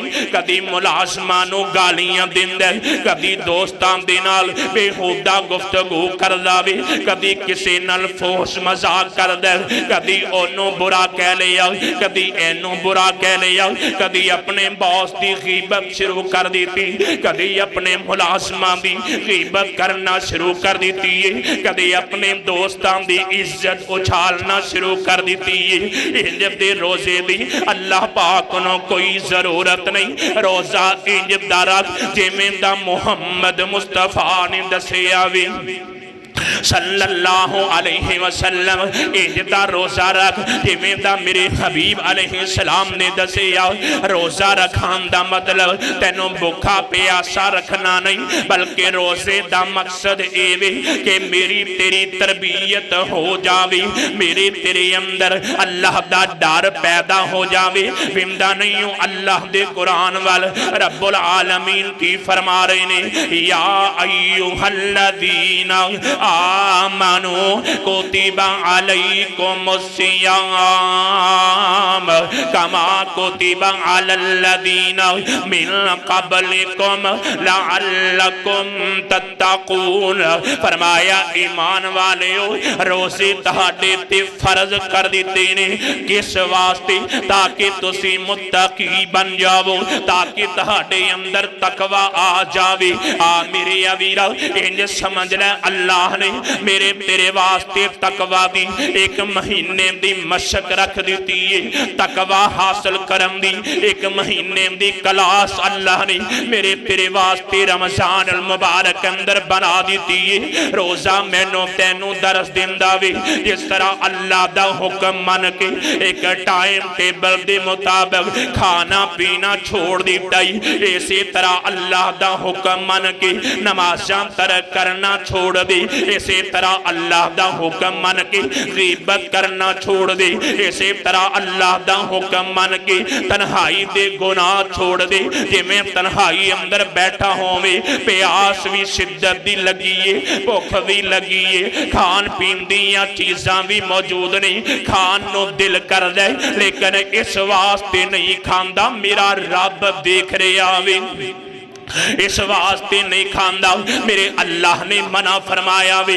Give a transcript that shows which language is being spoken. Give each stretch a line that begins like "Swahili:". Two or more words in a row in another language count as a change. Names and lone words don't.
Punjabi: کدی ملازماں نوں گالیاں دیندا، کدی دوستاں دے نال بیہودہ گفتگو کردا وے، کدی کسی نال فحش مذاق کردا، کدی اونوں برا کہہ لیا، کدی اینوں برا کہہ لیا، کدی اپنے باس دی غیبت شروع کر دی، کدی اپنے ملازماں دی غیبت کرنا شروع کر دی ہے، کدی اپنے دوستاں دی عزت اچھالنا شروع کر دی ہے. اینج دے روزے دی اللہ پاک نوں کوئی ضرورت نہیں. روزہ اینج دا رکھ جیویں دا محمد مصطفیٰ نے دسیا وے.
Arabic: صلی اللہ علیہ وسلم
Punjabi: اینجدا روزہ رکھ جیویں دا میرے حبیب علیہ سلام نے دسیا. روزہ رکھن دا مطلب تینوں بھکا پیاسا رکھنا نہیں، بلکہ روزے دا مقصد ایوے کہ میری تیری تربیت ہو جاوے، میرے تیرے اندر اللہ دا ڈر پیدا ہو جاوے. وندا نہیں ہوں اللہ دے قرآن وال رب العالمین کی فرما رہے نیں,
Arabic: يا أيها الذين آمنوا كتب عليكم الصيام كما كتب على الذين من قبلكم لعلكم تتقون.
Punjabi: فرمایا ایمان والیو روزے تہاڈے تے فرض کر دتے نیں، کس واسطے? تاکہ تسی متقی بن جاؤ، تاکہ تہاڈے اندر تقویٰ آ جاوے. آ میرے اویرا اینج سمجھ لے اللہ نے میرے تیرے واسطے تقویٰ دی ایک مہینے دی مشق رکھ دی ہے. تقویٰ حاصل کرن دی ایک مہینے دی کلاس اللہ نے میرے تیرے واسطے رمضان المبارک اندر بنا دی ہے. روزہ مینوں تینوں درس دیندا وے، جس طرح اللہ دا حکم من کے ایک
English: time table
Punjabi: کے مطابق کھانا پینا چھوڑ دتا ہی، اسی طرح اللہ دا حکم من کے نمازاں ترک کرنا چھوڑ دے، اسی طرح اللہ دا حکم من کے غیبت کرنا چھوڑ دے، اسی طرح اللہ دا حکم من کے تنہائی دے گناہ چھوڑ دے. جیویں تنہائی اندر بیٹھا ہووے پیاس بھی شدت دی لگی ہے، بھک بھی لگی ہے، کھان پین دیاں چیزاں بھی موجود نہیں، کھان نوں دل کر دے لیکن اس واسطے نہیں کھاندا میرا رب دیکھ رہا وے، اس واسطے نہیں کھاندا میرے اللہ نے منع فرمایا وے.